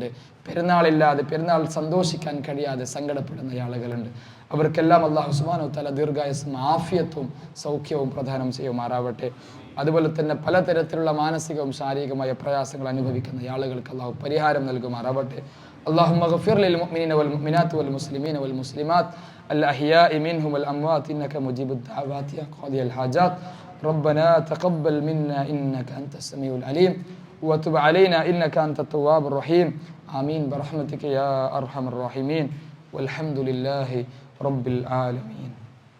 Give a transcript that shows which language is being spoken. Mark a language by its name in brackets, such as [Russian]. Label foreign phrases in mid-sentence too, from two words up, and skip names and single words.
[Malayalam] പെരുന്നാളില്ലാതെ, പെരുന്നാൾ സന്തോഷിക്കാൻ കഴിയാതെ സങ്കടപ്പെടുന്ന ആളുകളുണ്ട്. അവർക്കെല്ലാം അള്ളാഹു [Arabic] سبحانه تعالى [Malayalam] ദീർഘായുസ്സും ആഫിയത്തും സൗഖ്യവും പ്രദാനം ചെയ്യുമാറാവട്ടെ. അതുപോലെ തന്നെ പലതരത്തിലുള്ള മാനസികവും ശാരീരികമായ പ്രയാസങ്ങൾ അനുഭവിക്കുന്ന ആളുകൾക്ക് അള്ളാഹു പരിഹാരം നൽകുമാറാവട്ടെ. [Arabic] اللهم اغفر للمؤمنين والمؤمنات والمسلمين والمسلمات الأحياء منهم والأموات إنك مجيب الدعوات يا قاضي الحاجات. ربنا تقبل منا إنك أنت السميع العليم وتب علينا إنك أنت التواب الرحيم. آمين برحمتك يا أرحم الراحمين والحمد لله رب العالمين.